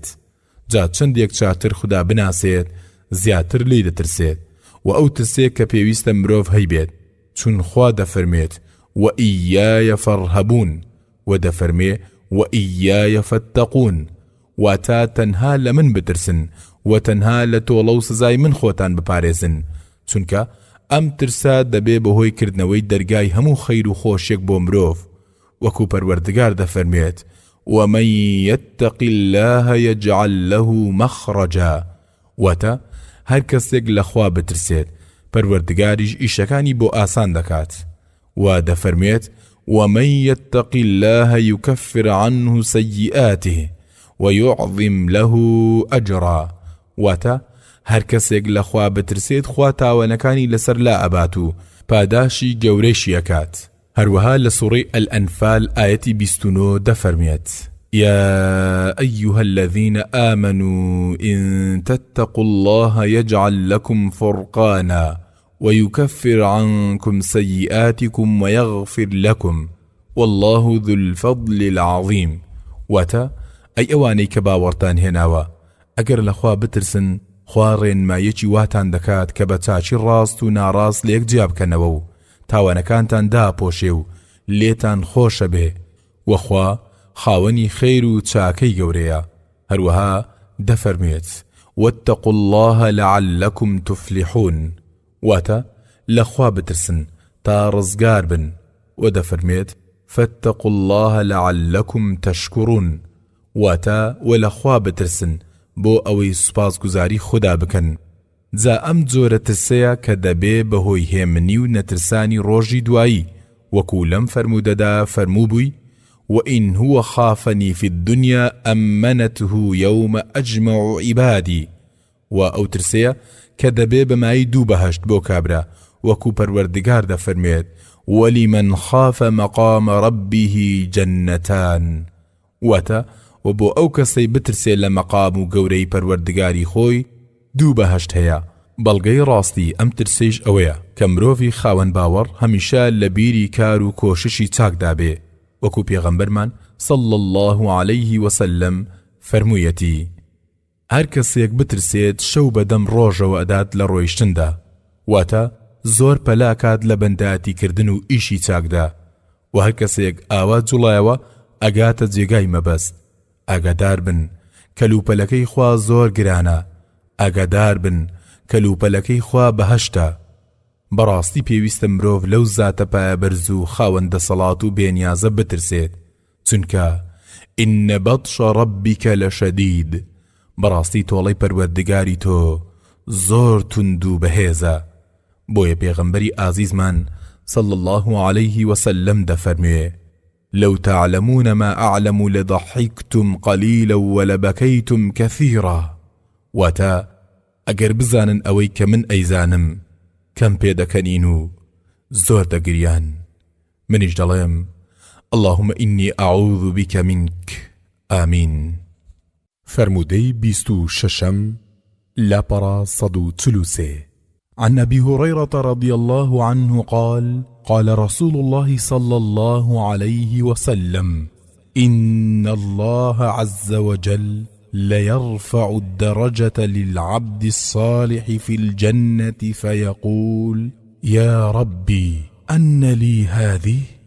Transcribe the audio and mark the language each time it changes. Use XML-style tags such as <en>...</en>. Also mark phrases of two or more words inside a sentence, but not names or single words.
<ckb>جا چەندێک چاتر خوددا بناسێت زیاتر لێی دەترسێت و ئەو ترسێک کە پێویستە مرۆڤ هەیبێت، چون خوا دەفەرمێت:</ckb> <ar>وإياي فارهبون</ar> <ckb>ودەفەرمێ</ckb> <ar>وإياي فاتقون.</ar> <ckb>واتە تەنها لە من بترسن و تەنها لە تۆڵە و سزای من خۆتان بپارێزن، چونکە ئەم ترسا دەبێ بەهۆی کردنەوەی دەرگای هەموو خەیر و خۆشێک بۆ مرۆڤ. وەکو پەروەردگار دەفەرمێت:</ckb> <ar>ومن يتق الله يجعل له مخرجا.</ar> <ckb>واتە هەر کەسێک لە خوا بترسێت پەروەردگاریش ئیشەکانی بۆ ئاسان دەکات. و دەفەرمێت:</ckb> <ar>ومن يتق الله يكفر عنه سيئاته ويعظم له أجرا.</ar> <ckb>واتە هەر کەسێک لە خوا بترسێت خوا تاوانەکانی لەسەر لا ئەبات و پاداشی گەورەیشی ئەکات. هەروەها لە سوورەی ئەلئەنفال ئایەتی 29 دەفەرمێت:</ckb> <ar>يا أيها الذين آمنوا إن تتقوا الله يجعل لكم فرقانا ويكفر عنكم سيئاتكم ويغفر لكم والله ذو الفضل العظيم.</ar> <ckb>واتا أي أواني كباورتان هناوا ئەگەر لە خوا بترسن خوا ڕێنمایەکی واتان دەکات کە بە چاچی ڕاست و ناڕاست لە یەکجیا بکەنەوە و تاوانەکانتان داپۆشێ و لێتان خۆشە بێ. وەخوا خاوەنی خەیر و چاکەی گەورەیە. هەروەها دەفەرمێت:</ckb> <ar>واتقوا الله لعلكم تفلحون.</ar> <ckb>واتە لە خوا بترسن تا ڕزگار بن. و دەفەرمێت:</ckb> <ar>فاتقوا الله لعلكم تشكرون.</ar> <ckb>واتە و لە خوا بترسن بۆ ئەوەی سوپاسگوزاری خوددا بکەن. جا ئەم جۆرە ترسەیە کە دەبێ بەهۆی هێمنی و نەترسانی ڕۆژی دوایی وەکو لەم فرمودەدا فەرمووبووی</ckb> <ar>وإن هو خافني في الدنيا أمنته يوم أجمع عبادي</ar> <ckb>و ئەو ترسەیە کە دەبێ بەمای دوو بەهەشت بۆ کابرا وەکو پەروەردگار دەفەرمێت</ckb> <ar>ولمن خاف مقام ربه جنتان</ar> <ckb>واتە و بۆ ئەو کەسەی بترسێ لە مەقام و گەورەی پەروەردگاری خۆی دوو بەهەشت هەیە. بەڵگەی ڕاستی ئەم ترسەیش ئەوەیە کە مرۆڤی خاوەن باوەڕ هەمیشە لە بیری کار و کۆششی چاکدا بێ وەکو پێغەمبەرمان</ckb> <ar>صلى الله عليه وسلم</ar> <ckb>فەرموویەتی هەر کەسێک بترسێت شەو بەدەم ڕۆژەوە ئەدات لە ڕۆیشتندا واتە زۆر پەلاکات لە بەنداتیکردن و ئیشی چاکدا و هەر کەسێک ئاوا جوڵایەوە ئەگاتە جێگای مەبەست. ئاگادار بن کەلوپەلەکەی خوا زۆر گرانە، ئاگادار بن کەلوپەلەکەی خوا بەهەشتە. بەڕاستی پێویستە مرۆڤ لەو زاتە پایەبەرز و خاوەندە سەڵات و بێنیازە بترسێت، چونکە</ckb> <ar>ئینە بەطشە ڕەبیکە لەشەدید،</ar> <ckb>بەڕاستی تۆڵەی پەروەردگاری تۆ زۆر توند و بەهێزە. بۆیە پێغەمبەری ئازیزمان</ckb> <ar>صلى الله عليه وسلم دەفەرموێ لو تعلمون ما أعلم لضحكتم قليلا ولبكيتم كثيرا.</ar> <ckb>واتا ئەگەر بزانن ئەوەی کە من ئەیزانم کەم پێدەکەنین و زۆر دەگریان. منیش دەڵێم</ckb> <ar>اللهم إني أعوذ بك منك آمين.</ar> <ckb>فرمودەی 26 لاپەڕە 143</ckb> <ar>عن أبي هريرة رضي الله عنه قال قال رسول الله صلى الله عليه وسلم إن الله عز وجل ليرفع الدرجة للعبد الصالح في الجنة فيقول يا ربي أن لي هذه؟</ar>